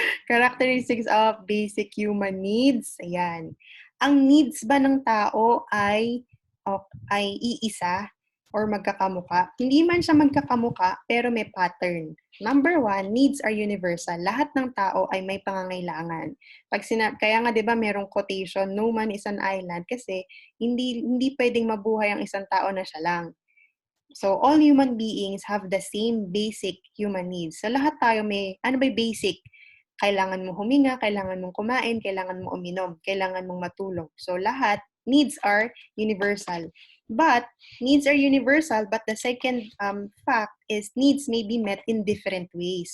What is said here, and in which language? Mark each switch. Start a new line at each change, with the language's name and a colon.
English: Characteristics of basic human needs.
Filipino: Ayan. Ang needs ba ng tao ay iisa or magkakamuka? Hindi man siya magkakamuka, pero may pattern.
English: Number 1, needs are universal.
Filipino: Lahat ng tao ay may pangangailangan. Kaya nga 'di ba merong quotation,
English: no man is an island,
Filipino: kasi hindi pwedeng mabuhay ang isang tao na siya lang.
English: So all human beings have the same basic human needs.
Filipino: So lahat tayo may basic? Kailangan mo huminga, kailangan mong kumain, kailangan mo uminom, kailangan mong matulog. So lahat
English: needs are universal. But needs are universal, but the second fact is needs may be met in different ways.